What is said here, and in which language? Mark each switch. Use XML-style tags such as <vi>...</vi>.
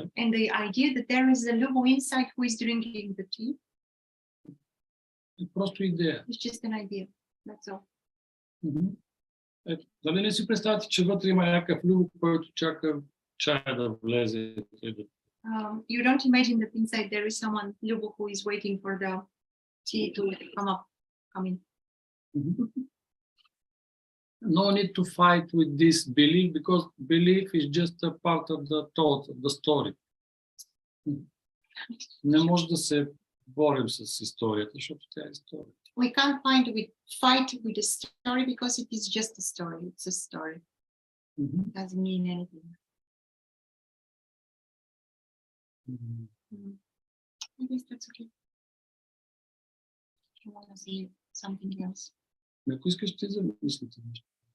<en>And the idea that there is a Lubo inside who is drinking the tea</en> <bg>Е просто идея.</bg> <en>is just an idea. That's all.</en> <bg>Ето, дали не си представяте, че вътре има някакъв любов, който чака чая да влезе?</bg> <en>You don't imagine that inside there is someone Lubo who is waiting for the tea to come in. No need to fight with this belief, because belief is just a part of the thought, of the story.</en> <bg>Не може да се борим с историята, защото тя е история.</bg> <en>We can't fight with the story because it is just a story. It's a story. It doesn't mean anything. I guess that's okay. I want to see something else.</en> <bg>Ако искаш, ти замислите нещо.</bg>